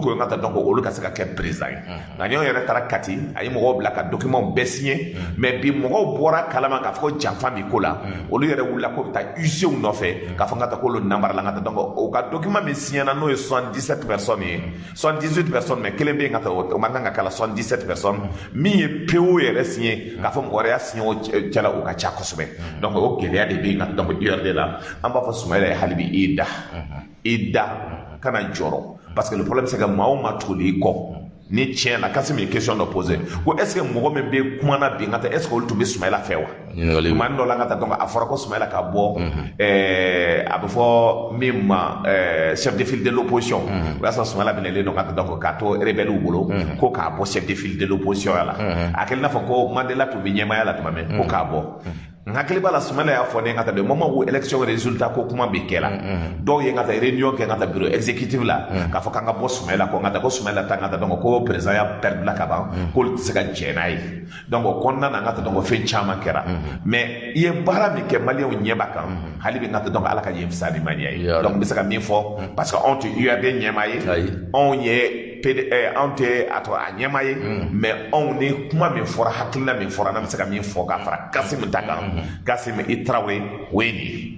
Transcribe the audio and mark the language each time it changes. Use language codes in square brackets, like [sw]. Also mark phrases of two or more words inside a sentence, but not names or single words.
[bm] que ka taa donc olu ka se ka kɛ président ye gagnant yɛrɛ taara Kati a ye mɔgɔw bila ka document bɛɛ signer mais bi mɔgɔw bɔra kalama k'a fɔ ko janfa min ko la olu yɛrɛ wulila ko bɛ taa UCO nɔfɛ k'a fɔ ka taa k'olu namara la ka taa donc o ka document min signer n'o ye 77 personnes ye 78 personnes mais kelen bɛ yen ka taa o man kan ka kala 77 personnes min ye PO yɛrɛ signer k'a fɔ mɔgɔ wɛrɛ y'a signer o cɛla o ka ca kosɛbɛ donc o gɛlɛya de bɛ yen ka donc URD la an b'a fɔ Sumayila ye hali bi i da kana jɔrɔ [fr] parce que le problème c'est que [bm] maa o maa tuguli i kɔ ni tiɲɛ la kasi min ye question dɔ posé ko [fr] est ce que [bm] mɔgɔ min bɛ kuma na bi n ka taa [fr] est ce que [bm] olu tun bɛ Sumayila fɛ wa tuma dɔ la n ka taa donc a fɔra ko Sumayila ka bɔ a bɛ fɔ min ma [fr] chef de file de l'opposition [bm] o y'a sɔrɔ Sumayila minɛlen don ka taa donc k'a to rebelles bolo ko k'a bɔ [fr] chef de file de l'opposition [bm] la a kɛlen n'a fɔ ko Mandela tun bɛ ɲɛmaya la tuma min ko k'a bɔ n hakili b'a la Sumayila y'a fɔ ne ka taa de [fr] moment où [bm] élection résultat ko kuma bɛ kɛ la dɔw ye n ka taa réunion kɛ n ka taa [fr] bureau exécutif [bm] la k'a fɔ k'an ka bɔ Sumayila kɔ n ka taa ko Sumayila ta n ka taa donc ko président y'a perdre la ka ban k'olu tɛ se ka jɛn n'a ye donc o kɔnɔna na n ka taa donc fɛn caman kɛra mais i ye baara min kɛ maliyɛnw ɲɛ b'a kan hali bi n ka taa donc ala ka yen fisaya ni maniya ye donc n bɛ se ka min fɔ [fr] parce que [bm] anw tɛ URD ɲɛmaa ye anw ye anw tɛ a ɲɛmaa ye mais anw ni kuma min fɔra hakilina min fɔra n'an bɛ se ka min fɔ k'a fara Kassim ta kan Kassim i Tarawele o ye nin ye.